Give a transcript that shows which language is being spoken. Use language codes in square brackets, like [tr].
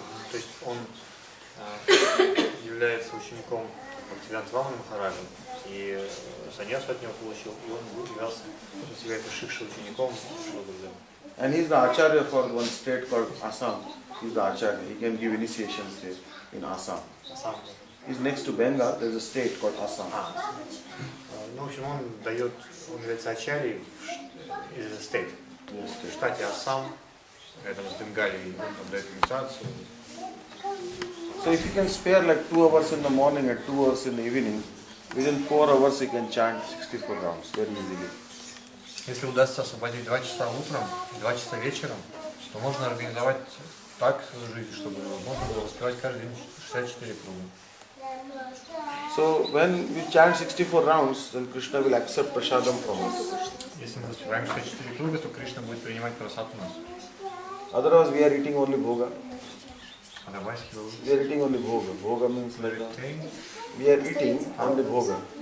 [ru] То есть он является учеником Бхактиведанты Махараджа, и саньяс от него получил, и он является шикша учеником Шрила Гурудева. [en] And he is the acharya for one state called Assam. He is the acharya. He can give initiations there in Assam. He is next to Bengal. There is a state called Assam. [ru] Ну, в общем, он является ачарьей из стейт. В штате Ассам, рядом с Бенгалией, он дает инициацию. [en] So if you can spare like 2 hours in the morning and 2 hours in the evening, within 4 hours you can chant 64 rounds very easily. [ru] Если удастся освободить 2 часа утром и 2 часа вечером, то можно организовать так жизнь, чтобы можно было воспевать каждый день 64 круга. [en] So when we chant 64 rounds, then Krishna will accept prasadam from us. [ru] Если мы воспеваем 64 круга, то Кришна будет принимать прасад у нас. [en] Otherwise we are eating only bhoga. Otherwise he will... We are eating only bhoga. Bhoga means like we are eating only bhoga.